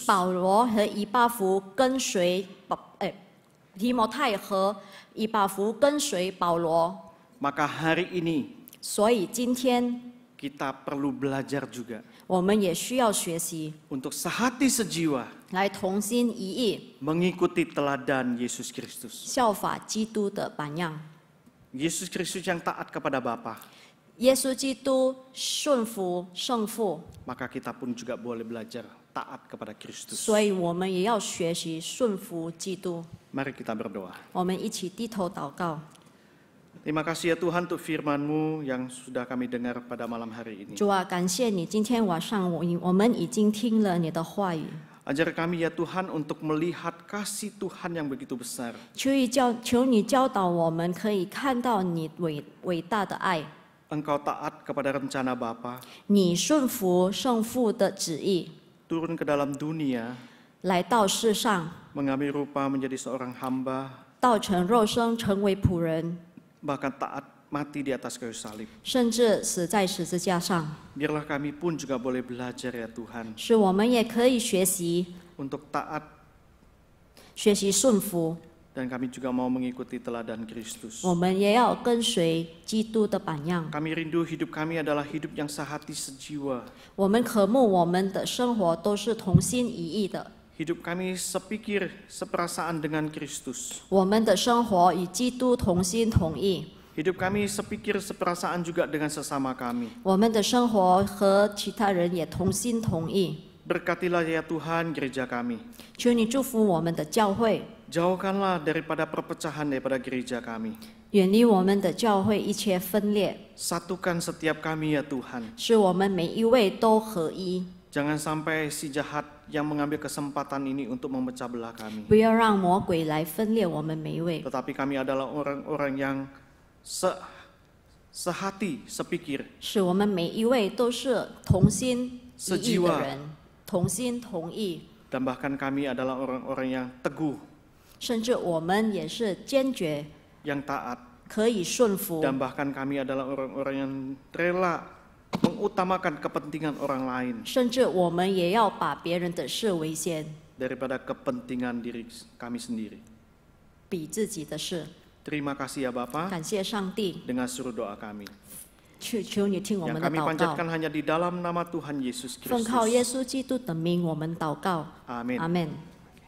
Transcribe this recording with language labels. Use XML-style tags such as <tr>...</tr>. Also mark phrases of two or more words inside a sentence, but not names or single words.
<zh>保罗和以巴弗跟随提摩太和以巴弗跟随保罗，</zh> <id>Maka hari ini</id> <zh>所以今天</zh> <id>kita perlu belajar juga</id> <zh>我们也需要学习，</zh> <id>untuk sehati sejiwa</id> <zh>来同心一意，</zh> <id>mengikuti teladan Yesus Kristus.</id> <zh>效法基督的榜样。</zh> <id>Yesus Kristus yang taat kepada Bapa,</id> <zh>耶稣基督顺服圣父，</zh> <id>maka kita pun juga boleh belajar taat kepada Kristus.</id> <zh>所以我们也要学习顺服基督。</zh> <id>Mari kita berdoa.</id> <zh>我们一起低头祷告。</zh> <id>Terima kasih ya Tuhan untuk firman-Mu yang sudah kami dengar pada malam hari ini.</id> <zh>主啊，感谢你，今天晚上我们已经听了你的话语，</zh> <id>Ajar kami ya Tuhan untuk melihat kasih Tuhan yang begitu besar.</id> <zh>求你教导我们，可以看到你伟大的爱，</zh> <id>Engkau taat kepada rencana Bapa,</id> <zh>你顺服圣父的旨意，</zh> <id>turun ke dalam dunia,</id> <zh>来到世上，</zh> <id>mengambil rupa menjadi seorang hamba,</id> <zh>道成肉身，成为仆人，</zh> <id>bahkan taat mati di atas kayu salib.</id> <zh>甚至死在十字架上，</zh> <id>Biarlah kami pun juga boleh belajar ya Tuhan</id> <zh>使我们也可以学习</zh> <id>untuk taat,</id> <zh>顺服，</zh> <id>dan kami juga mau mengikuti teladan Kristus.</id> <zh>我们也要跟随基督的榜样。</zh> <id>Kami rindu hidup kami adalah hidup yang sehati sejiwa.</id> <zh>我们渴慕我们的生活都是同心一意的，</zh> <id>Hidup kami sepikir, seperasaan dengan Kristus.</id> <zh>我们的生活与基督同心同意，</zh> <id>Hidup kami sepikir, seperasaan juga dengan sesama kami.</id> <zh>我们的生活和其他人也同心同意。</zh> <id>Berkatilah ya Tuhan gereja kami.</id> <zh>求你祝福我们的教会，</zh> <id>Jauhkanlah daripada perpecahan daripada gereja kami.</id> <zh>远离我们的教会一切分裂，</zh> <id>Satukan setiap kami ya Tuhan.</id> <zh>使我们每一位都合一。</zh> <id>Jangan sampai si jahat yang mengambil kesempatan ini untuk memecah belah kami.</id> <zh>不要让魔鬼来分裂我们每一位，</zh> <id>Tetapi kami adalah orang-orang yang sehati, sepikir,</id> <zh>使我们每一位都是同心一意的人，同心同意，</zh> <id>dan bahkan kami adalah orang-orang yang teguh,</id> <zh>甚至我们也是坚决</zh> <id>yang taat,</id> <zh>可以顺服，</zh> <id>dan bahkan kami adalah orang-orang yang rela mengutamakan kepentingan orang lain</id> <zh>甚至我们也要把别人的事为先，</zh> <id>daripada kepentingan diri kami sendiri.</id> <zh>比自己的事。</zh> <id>Terima kasih ya Bapa.</id> <zh>感谢上帝，</zh> <id>Dengar suruh doa kami.</id> <zh>求你听我</zh> <id>Yang</id> <zh>们的</zh> <id>kami</id> <zh>祷告，</zh> <id>panjatkan hanya di dalam nama Tuhan Yesus</id> <zh>奉靠耶</zh> <id>Kristus.</id> <zh>稣基督的名，我们祷告，</zh> <id>Amin.</id> <zh>阿门。</zh>